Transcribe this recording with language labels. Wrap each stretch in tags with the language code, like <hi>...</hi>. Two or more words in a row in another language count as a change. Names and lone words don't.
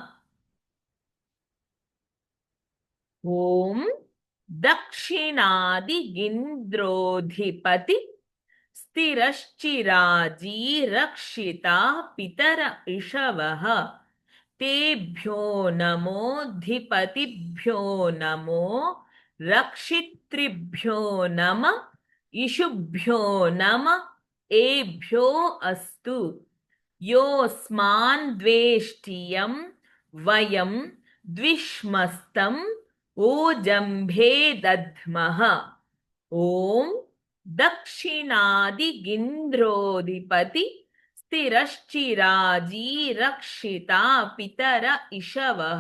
<sa>ఓం దక్షిణాదిగింద్రోధిపతి స్థిరశ్చిరాజీ రక్షితా పితర ఇషవః తేభ్యో నమోధిపతిభ్యో నమో రక్షిత్రిభ్యో నమ ఇషుభ్యో నమ ఏభ్యో అస్తు. योऽस्मान् द्वेष्टियं वयं द्विष्मस्तं ओजम्भे दद्मः ॐ दक्षिणादिगिन्ध्रोऽधिपति स्थिरश्चिराजी रक्षिता पितर इषवः</sa>